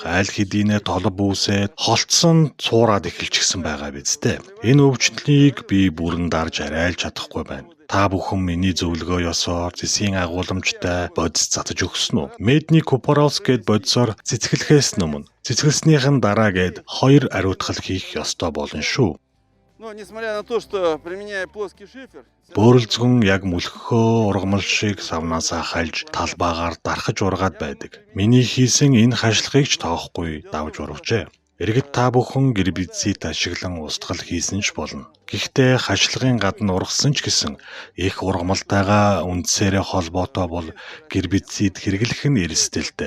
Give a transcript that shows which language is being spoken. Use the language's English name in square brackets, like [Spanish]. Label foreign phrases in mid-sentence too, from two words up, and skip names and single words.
[Mongolian] Аль хэдийнэ толб үүсээд холцсон цуураад эхэлчихсэн байгаа биз дээ. Энэ өвчлөлийг би бүрэн дарж арайлж чадахгүй байна. Та бүхэн миний зөвлөгөө ёсоор зэсийн агуулмжтай бодис цацаж өгсөн үү? [Russian] Медний Купорос [Mongolian] гэд бодисоор цэцгэлэхээс өмнө цэцгэлснийхэн дараа гэд 2 ариутгал хийх ёстой болно шүү. [Russian] Но несмотря на то, что применяя плоский шифер... [Mongolian] Бөөрөлзгөн яг мөлхөө ургамал шиг савнаасаа хальж талбаагаар дарахж ургаад байдаг. Миний хийсэн энэ хашлагыг ч тоохгүй давж ургажээ. Иргэд та бүхэн гербицид ашиглан устгал хийсэн ч болно. Гэхдээ хашлагын гадна ургасан ч гэсэн их ургамалтайгаа үндсээрээ холбоотой бол гербицид хэрэглэх нь эрсдэлтэй.